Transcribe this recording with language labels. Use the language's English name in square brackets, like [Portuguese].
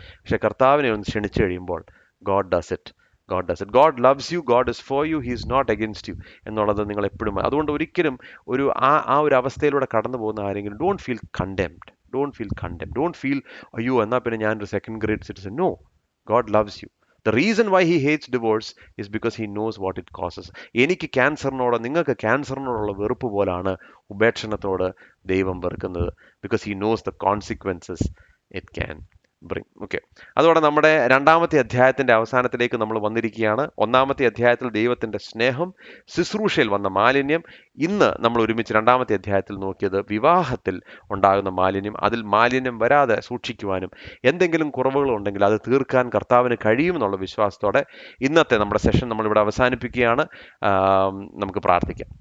[Malayalam] പക്ഷെ കർത്താവിനെ ഒന്ന് ക്ഷണിച്ചു കഴിയുമ്പോൾ [English] God does it. God loves you, God is for you, he is not against you [Malayalam] എന്നുള്ളത് നിങ്ങൾ എപ്പോഴും. അതുകൊണ്ട് ഒരിക്കലും ആ ഒരു അവസ്ഥയിലൂടെ കടന്നു പോകുന്ന ആരെങ്കിലും [English] Don't feel condemned. Don't feel [Malayalam] അയ്യോ എന്നാൽ പിന്നെ ഞാനൊരു [English] Second grade citizen. No, God loves you. The reason why he hates divorce is because he knows what it causes. [Malayalam] എനിക്ക് ക്യാൻസറിനോട്, നിങ്ങൾക്ക് ക്യാൻസറിനോടുള്ള വെറുപ്പ് പോലാണ് ഉപേക്ഷണത്തോട് ദൈവം വെറുക്കുന്നത്. [English] Because he knows the consequences it can bring. [Malayalam] Okay, അതോടെ നമ്മുടെ 2-ാമത്തെ അധ്യായത്തിന്റെ അവസാനത്തിലേക്ക് നമ്മൾ വന്നിരിക്കുകയാണ്. 1-ാമത്തെ അധ്യായത്തിൽ ദൈവത്തിന്റെ സ്നേഹം, ശുശ്രൂഷയിൽ വന്ന മാലിന്യം. ഇന്ന് നമ്മൾ ഒരുമിച്ച് 2-ാമത്തെ അധ്യായത്തിൽ നോക്കിയത് വിവാഹത്തിൽ ഉണ്ടാകുന്ന മാലിന്യം. അതിൽ മാലിന്യം വരാതെ സൂക്ഷിക്കുവാനും എന്തെങ്കിലും കുറവുകൾ ഉണ്ടെങ്കിൽ അത് തീർക്കാൻ കർത്താവിന് കഴിയുമെന്നുള്ള വിശ്വാസത്തോടെ ഇന്നത്തെ നമ്മുടെ സെഷൻ നമ്മളിവിടെ അവസാനിപ്പിക്കുകയാണ്. നമുക്ക് പ്രാർത്ഥിക്കാം.